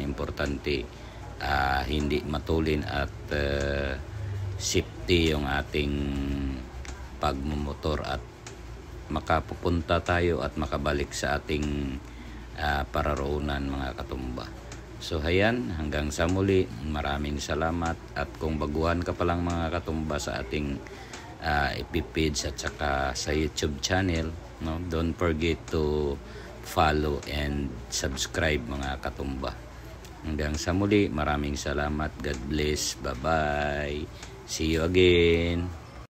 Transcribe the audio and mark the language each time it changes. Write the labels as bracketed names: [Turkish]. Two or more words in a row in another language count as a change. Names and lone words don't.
[Filipino] Importante hindi matulin at safety yung ating pagmumotor at makapupunta tayo at makabalik sa ating pararoonan mga katumba. So ayan, hanggang sa muli, maraming salamat. At kung baguhan ka pa lang mga katumba sa ating FB page at saka sa YouTube channel, no, [English] don't forget to follow and subscribe [Filipino] mga katumba. Hanggang sa muli, maraming salamat. [English] God bless. Bye bye. See you again.